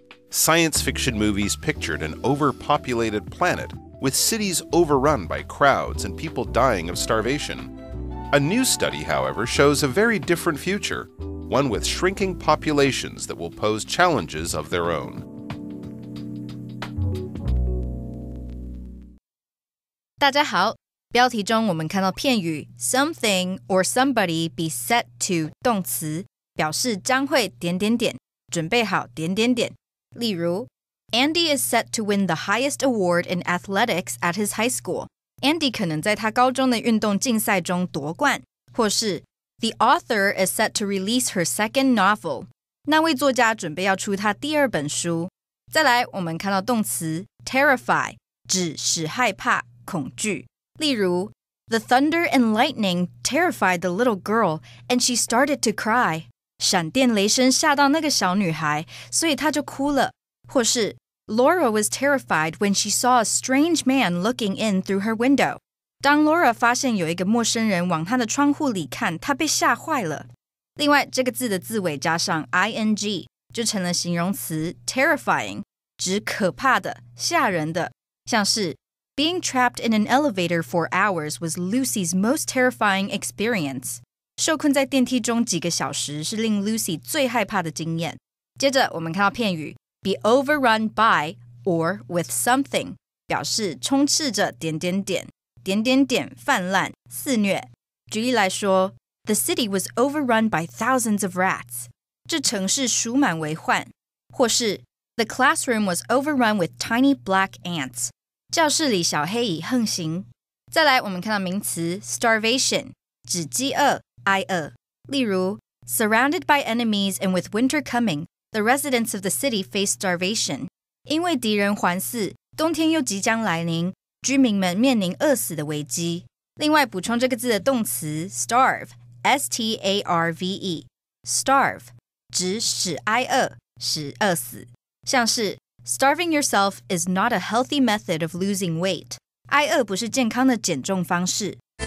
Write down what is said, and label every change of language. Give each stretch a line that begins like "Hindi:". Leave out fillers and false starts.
English: Science fiction movies pictured an overpopulated planet with cities overrun by crowds and people dying of starvation. A new study, however, shows a very different future, one with shrinking populations that will pose challenges of their own.
Chinese: 大家好，标题中我们看到片语
English: something or somebody be set to
Chinese: 动词，表示将会点点点，准备好点点点。例如
English: Andy is set to win the highest award in athletics at his high school. Andy
Chinese: 可能在他高中的运动竞赛中夺冠，或是
English: The author is set to release her second novel.
Chinese: 那位作家准备要出他第二本书。再来，我们看到动词 terrify， 指使害怕、恐惧。例如
English: The thunder and lightning terrified the little girl, and she started to cry.
Chinese: 闪电雷声吓到那个小女孩，所以她就哭了。或是
English: Laura was terrified when she saw a strange man looking in through her window.
Chinese: 当 Laura 发现有一个陌生人往她的窗户里看，她被吓坏了。另外，这个字的字尾加上 ing， 就成了形容词 terrifying， 指可怕的、吓人的。像是
English: Being trapped in an elevator for hours was Lucy's most terrifying experience.
Chinese: 受困在电梯中几个小时是令 Lucy 最害怕的经验。接着，我们看到片语
English: Be overrun by or with something
Chinese: 表示充斥着点点点，点点点泛滥肆虐。举例来说
English: The city was overrun by thousands of rats
Chinese: 这城市鼠满为患。或是
English: The classroom was overrun with tiny black ants
Chinese: 教室里小黑蚁横行。再来我们看到名词 starvation 指饥饿挨饿。例如
English: Surrounded by enemies and with winter coming,The residents of the city face starvation.
Chinese: 因为敌人环伺，冬天又即将来临，居民们面临饿死的危机。另外，补充这个字的动词 starve, S-T-A-R-V-E, starve 指使挨饿，使饿死。像是
English: Starving yourself is not a healthy method of losing weight.
Chinese: 挨饿不是健康的减重方式。